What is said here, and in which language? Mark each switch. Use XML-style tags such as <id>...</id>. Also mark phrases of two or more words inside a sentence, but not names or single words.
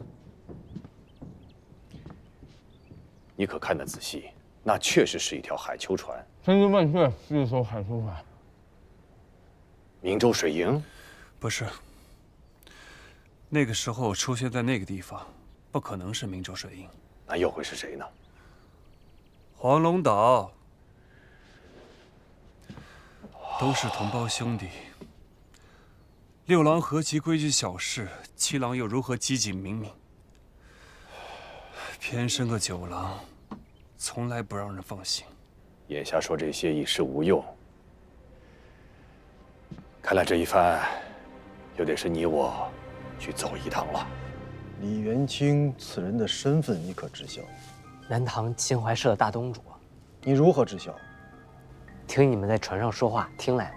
<zh>你可看得仔細，那確實是一條海鰍船。千真萬確是一艘海鰍船。明州水營？不是。那個時候出現在那個地方，不可能是明州水營。那又會是誰呢？黃龍島。都是同胞兄弟。六郎何其規矩小事，七郎又如何機警明明？偏生個九郎，從來不讓人放心。眼下說這些已是無用。看來這一番，又得是你我去走一趟了。李元清此人的身份你可知晓？南唐秦淮社的大东主。你如何知晓？听你们在船上说话听来的。</zh>